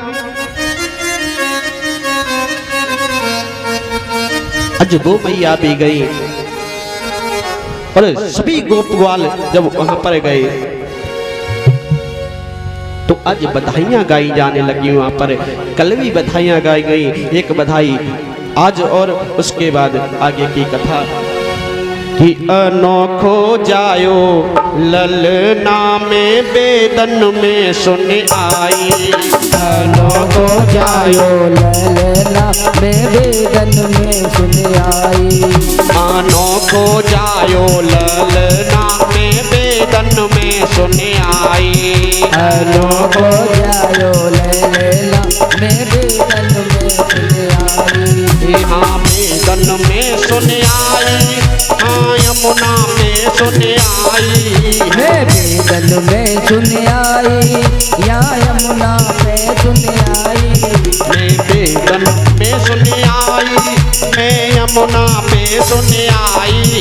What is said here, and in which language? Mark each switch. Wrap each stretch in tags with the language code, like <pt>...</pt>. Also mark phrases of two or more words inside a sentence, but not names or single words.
<hi>आज वो मैया भी गई और सभी गोप ग्वाल जब वहां पर गए तो आज बधाइयां गाई जाने लगी। वहां पर कल भी बधाइयां गाई गई, एक बधाई आज और उसके बाद आगे की कथा कि</hi> <bra>अनोखो जायो ललना में बेदन में सुन आई। अनोखो जायो ललना में बेदन में सुन आई। अनोखो जायो ललना में बेदन में सुन आई। अनोखो जायो ललना में बेदन में सुन आई। हाँ बेदन में सुन आई, हाँ यमुना में सुन आई। मैं बेदन में सुन आई, या यमुना में सुन आई। मैं बेदन में सुन आई, मैं यमुना में सुन आई।</bra>